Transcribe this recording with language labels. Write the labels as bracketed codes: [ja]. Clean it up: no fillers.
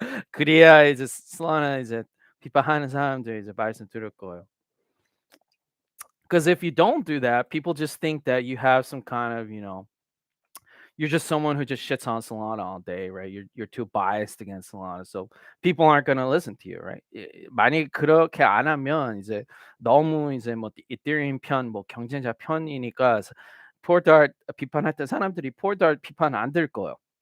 [ko] 그래야 이제 Solana 이제 비판하는 사람들 이제 말씀 들을 거예요. [en] Because if you don't do that, people just think that you have some kind of, you're just someone who just shits on Solana all day, right? You're too biased against Solana, so people aren't gonna listen to you, right? [ko] 만약 그렇게 안 하면 이제 너무 이제 뭐 이더리움 편, 뭐 경쟁자 편이니까 폴달 비판할 때 사람들이 폴달 비판 안 들 거예요.